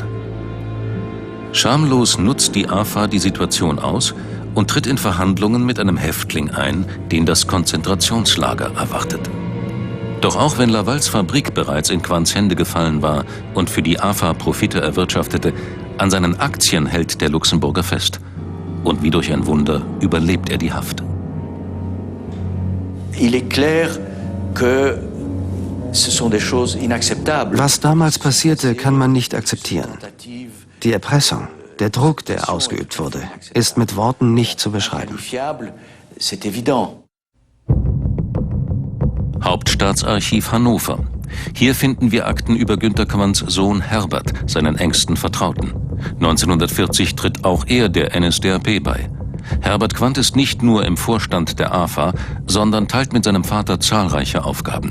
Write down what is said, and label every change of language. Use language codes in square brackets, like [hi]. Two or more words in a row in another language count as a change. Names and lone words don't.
[de] Schamlos nutzt die AFA die Situation aus und tritt in Verhandlungen mit einem Häftling ein, den das Konzentrationslager erwartet. Doch auch wenn Lavals Fabrik bereits in Quandts Hände gefallen war und für die AFA Profite erwirtschaftete, an seinen Aktien hält der Luxemburger fest. Und wie durch ein Wunder überlebt er die Haft. [fr] Il est clair que ce sont des choses inacceptables. [de] Was damals passierte, kann man nicht akzeptieren. Die Erpressung, der Druck, der ausgeübt wurde, ist mit Worten nicht zu beschreiben. [fr] C'est évident. [de] Hauptstaatsarchiv Hannover. Hier finden wir Akten über Günter Quandts Sohn Herbert, seinen engsten Vertrauten. 1940 tritt auch er der NSDAP bei. Herbert Quandt ist nicht nur im Vorstand der AFA, sondern teilt mit seinem Vater zahlreiche Aufgaben.